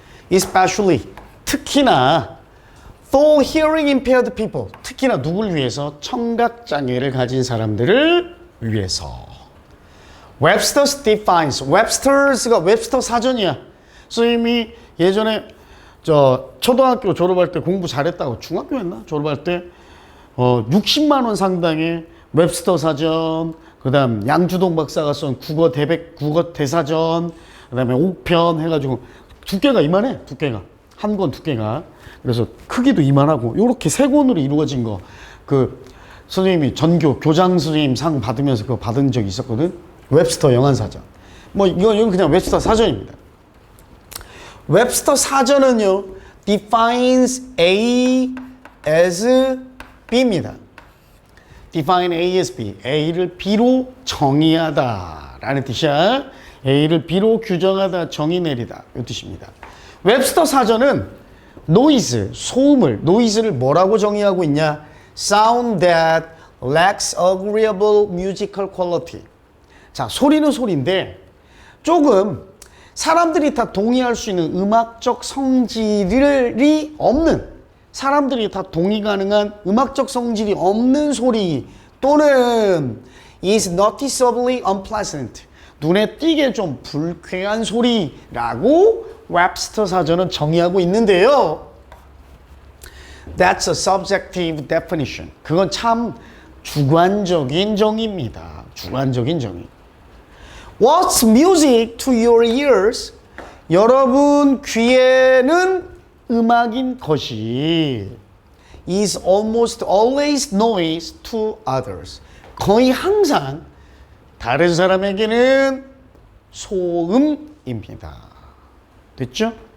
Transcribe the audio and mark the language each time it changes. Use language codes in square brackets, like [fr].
[en] Especially, [ko] 특히나 [en] for hearing impaired people, [ko] 특히나 누굴 위해서? 청각장애를 가진 사람들을 위해서. [en] Webster's defines, [ko] Webster's가 웹스터 사전이야. 선생님이 예전에 초등학교 졸업할 때 공부 잘했다고, 중학교였나? 졸업할 때 60만 원 상당의 웹스터 사전, 그 다음 양주동 박사가 쓴 국어 대사전, 그 다음에 5편 해가지고 두께가 이만해. 두께가 한 권 두께가. 그래서 크기도 이만하고 요렇게 세 권으로 이루어진 거, 그 선생님이 전교 교장 선생님 상 받으면서 그거 받은 적이 있었거든. 웹스터 영안사전. 뭐 이건 그냥 웹스터 사전입니다. 웹스터 사전은요, [en] defines A as B [ko] 입니다. [en] define A as B. [ko] A를 B로 정의하다 라는 뜻이야. A를 B로 규정하다, 정의 내리다 이 뜻입니다. 웹스터 사전은 noise, 소음을, noise를 뭐라고 정의하고 있냐? [en] sound that lacks agreeable musical quality. [ko] 자, 소리는 소리인데 조금 사람들이 다 동의할 수 있는 음악적 성질이 없는, 사람들이 다 동의 가능한 음악적 성질이 없는 소리, 또는 [en] is noticeably unpleasant, [ko] 눈에 띄게 좀 불쾌한 소리라고 웹스터 사전은 정의하고 있는데요. [en] That's a subjective definition. [ko] 그건 참 주관적인 정의입니다. 주관적인 정의. [en] What's music to your ears? [ko] 여러분 귀에는 음악인 것이 [en] is almost always noise to others. [ko] 거의 항상 다른 사람에게는 소음입니다. 됐죠?